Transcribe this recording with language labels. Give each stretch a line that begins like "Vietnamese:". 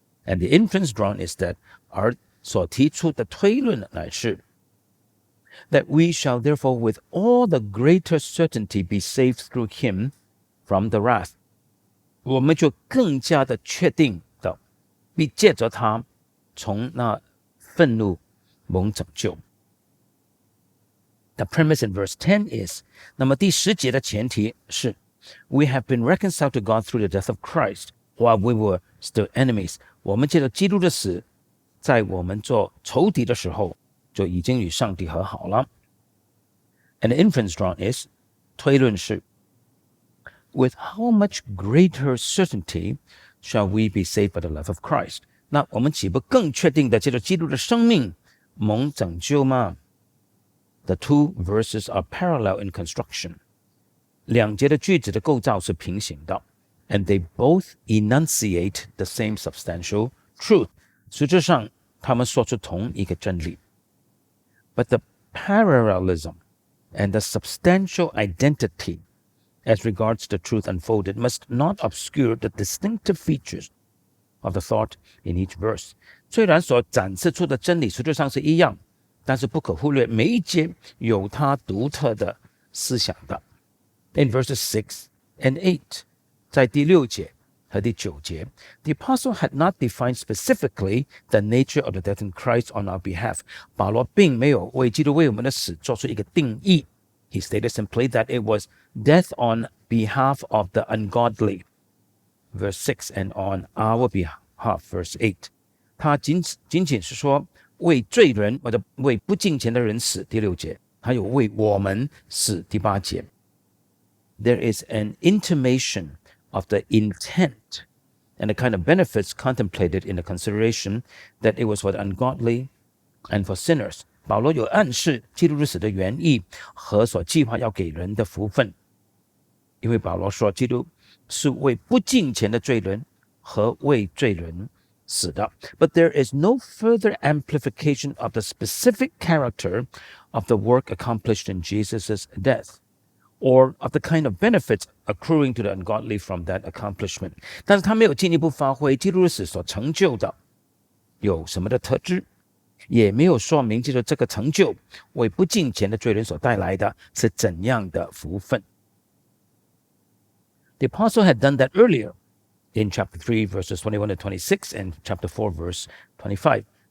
English: And the inference drawn is that
Chinese: 而所提出的推論乃是
English: that we shall therefore with all the greater certainty be saved through him from the wrath.
Chinese: 我們就更加的確定的必借着他從那憤怒蒙拯救。
English: The premise in verse 10 is,
Chinese: 那麼第10節的前提是
English: we have been reconciled to God through the death of Christ while we were still enemies.
Chinese: 我們借着基督的死，在我們做仇敵的時候就已經與上帝和好了。
English: And the inference drawn is,
Chinese: 推論是
English: with how much greater certainty shall we be saved by the love of Christ?
Chinese: 那我們豈不更確定的借着基督的生命蒙拯救嗎？
English: The two verses are parallel in construction.
Chinese: 兩節的句子的構造是平行的
English: and they both enunciate the same substantial truth.
Chinese: 實質上他們說出同一個真理。
English: But the parallelism and the substantial identity as regards the truth unfolded must not obscure the distinctive features of the thought in each verse.
Chinese: 雖然所展示出的真理實際上是一樣，但是不可忽略每一節有它獨特的思想的。
English: In verses 6 and 8,
Chinese: 在第6節和第9節
English: the apostle had not defined specifically the nature of the death in Christ on our behalf.
Chinese: 保羅並沒有為基督為我們的死做出一個定義。
English: He stated simply that it was death on behalf of the ungodly. Verse 6 and on our behalf. Verse 8.
Chinese: 他僅是說為罪人或者為不敬虔的人死。第6節，還有為我們死。第8節。
English: There is an intimation of the intent and the kind of benefits contemplated in the consideration that it was for the ungodly and for sinners.
Chinese: 保羅有暗示基督之死的原意和所計劃要給人的福分，因為保羅說基督是為不敬虔的罪人和為罪人死的。
English: But there is no further amplification of the specific character of the work accomplished in Jesus' death, or of the kind of benefits accruing to the ungodly from that accomplishment.
Chinese: 但是他沒有進一步發揮基督的死所成就的有什麼的特質，也沒有說明借着這個成就為不敬虔的罪人所帶來的是怎樣的福分。
English: The apostle had done that earlier in chapter 3 verses 21 to 26 and chapter 4 verse 25。